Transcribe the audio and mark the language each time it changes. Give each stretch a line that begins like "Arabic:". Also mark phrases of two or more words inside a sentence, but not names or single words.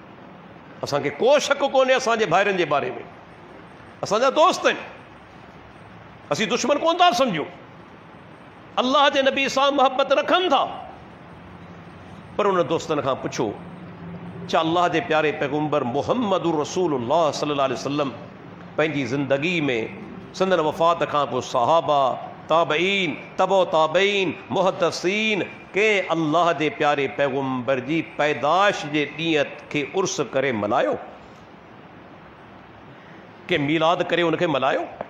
Sindhi: असांखे को शक कोन्हे असांजे भाइरनि जे बारे में, असांजा दोस्त आहिनि, असीं दुश्मन कोन था सम्झूं। अल्लाह जे नबी सां मोहबत रखनि था। पर उन दोस्तनि खां पुछो, छा अल्लाह जे प्यारे पैगम्बर
Arabic: محمد رسول الله صلى الله عليه وسلم
Sindhi: पंहिंजी ज़िंदगी में संदन वफ़ात खां पोइ सहाबा, ताबईन, तबो ताबईन, मुहद्दिसीन कंहिं अल्लाह जे प्यारे पैगम्बर जी पैदाश जे ॾींहं खे उर्स करे मल्हायो? के मीलाद करे उनखे मल्हायो?